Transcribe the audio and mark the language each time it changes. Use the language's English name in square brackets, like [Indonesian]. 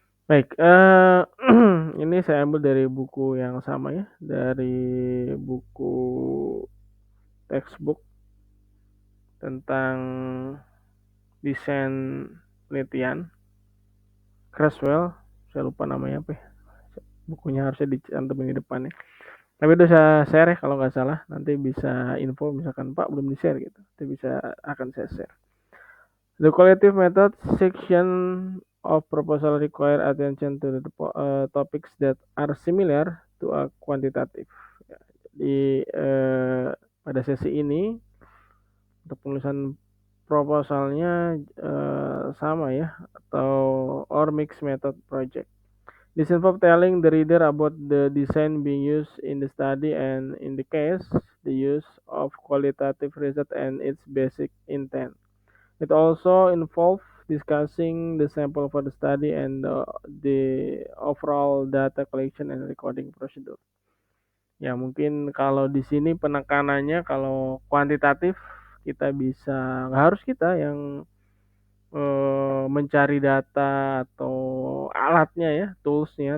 [Indonesian] Baik, ini saya ambil dari buku yang sama ya, dari buku textbook tentang desain penelitian Creswell, saya lupa namanya apa ya. Bukunya harusnya dicantumin di depan ya. Tapi udah saya share ya kalau nggak salah. Nanti bisa info misalkan Pak belum di-share gitu. Nanti bisa akan saya share. [English] The qualitative method section of proposal require attention to the topics that are similar to a quantitative. [Indonesian] Ya, jadi pada sesi ini untuk penulisan proposalnya sama ya atau [English] or mixed method project. This involves telling the reader about the design being used in the study and, in the case, the use of qualitative research and its basic intent. It also involves discussing the sample for the study and the overall data collection and recording procedure. [Indonesian] Ya mungkin kalau di sini penekanannya kalau kuantitatif kita bisa nggak harus kita yang mencari data atau alatnya ya, toolsnya.